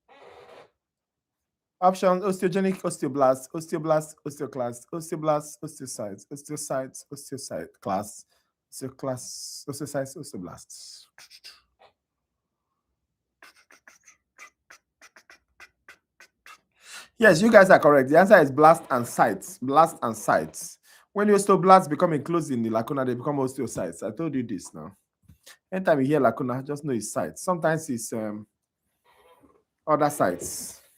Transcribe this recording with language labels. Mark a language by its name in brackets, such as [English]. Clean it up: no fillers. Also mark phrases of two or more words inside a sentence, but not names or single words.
[English] Options: osteogenic osteoblast, osteoblast, osteoclast, osteoblast, osteocytes, osteocytes, osteocyte class, osteoclast, osteocytes, osteoblasts. Yes, you guys are correct. The answer is blast and sites. Blast and sites. When the osteoblasts become enclosed in the lacuna, they become osteocytes. I told you this now. Anytime you hear lacuna, just know it's sites. Sometimes it's other sites.